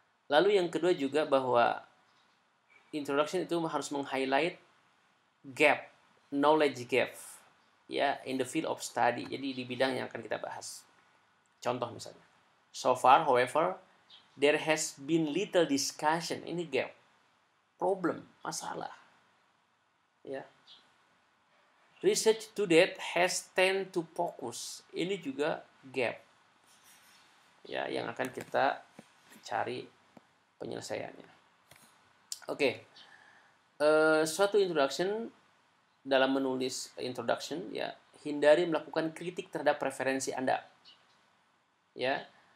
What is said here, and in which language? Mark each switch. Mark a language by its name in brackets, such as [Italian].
[Indonesian] Lalu yang kedua juga bahwa introduction itu harus meng-highlight gap, knowledge gap, ya, [English] in the field of study. [Indonesian] Jadi di bidang yang akan kita bahas. Contoh misalnya, [English] so far, however, there has been little discussion. [Indonesian] Ini gap, problem, masalah. Ya. [English] Research to date has tend to focus. [Indonesian] Ini juga gap. Ya, yang akan kita cari penyelesaiannya. Oke. Suatu introduction, dalam menulis introduction ya, hindari melakukan kritik terhadap preferensi Anda. Ya.